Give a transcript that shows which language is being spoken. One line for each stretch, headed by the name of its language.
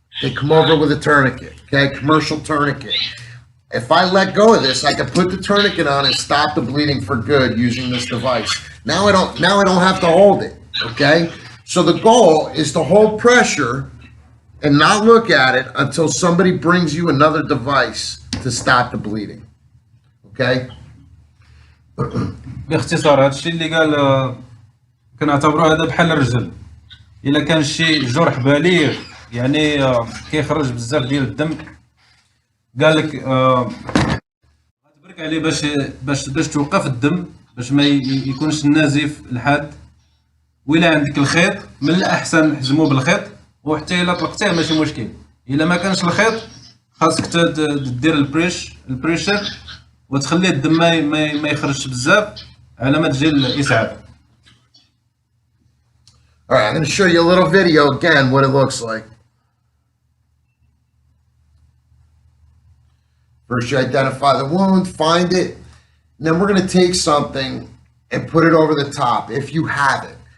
English: They come over with a tourniquet, okay, commercial tourniquet. If I let go of this, I can put the tourniquet on and stop the bleeding for good using this device. Now I don't have to hold it, okay? So the goal is to hold pressure and not look at it until somebody brings you another device to stop the bleeding, okay?
Arabic: باختصار هذا الشيء اللي قال كنعتبروه هذا بحال الرجل. إلا كان شي جرح بالغ يعني كيخرج بزاف ديال الدم، قال لك غتبرك عليه باش توقف الدم باش ما يكونش النزيف الحاد. وإلا عندك الخيط من الأحسن حزموه بالخيط، وحتى إلا طلقتيه ماشي مشكل. إلا ما كانش الخيط خاصك تدير البريشر وتخلي الدم ما يخرجش بزاف على ما تجي الإسعاف.
English: All right, I'm going to show you a little video again what it looks like. First you identify the wound, find it, and then we're going to take something and put it over the top if you have it.